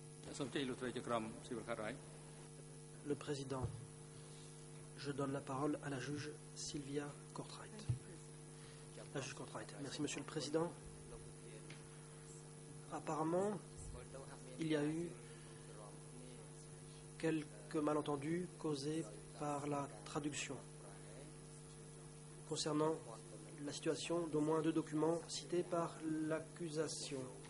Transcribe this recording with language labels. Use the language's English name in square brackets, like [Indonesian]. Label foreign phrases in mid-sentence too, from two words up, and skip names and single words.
[Khmer] សូមជ័យលោកស្រីជាក្រុមស៊ីវិលខាត់ right [French] Le Président, je donne la parole à la juge Sylvia Kortrait. La juge Kortrait. Merci Monsieur le Président. Apparemment, il y a eu quelques malentendus causés par la traduction concernant la situation d'au moins 2 documents cités par l'accusation.